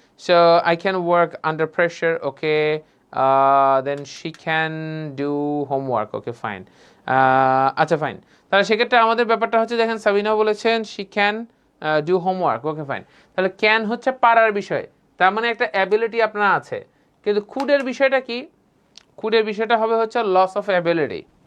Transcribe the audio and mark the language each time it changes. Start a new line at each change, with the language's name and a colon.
English: So I can work under pressure, okay. Then she can do homework, okay fine,
Bangla: আচ্ছা fine. তাহলে সেক্ষেত্রে আমাদের ব্যাপারটা হচ্ছে, দেখেন সাবিনা বলেছেন
English: she can do homework, okay fine।
Bangla: তাহলে ক্যান হচ্ছে পারার বিষয়, তার মানে একটা অ্যাবিলিটি আপনার আছে। কিন্তু কুডের বিষয়টা কি? কুডের বিষয়টা হবে হচ্ছে লস অফ অ্যাবিলিটি।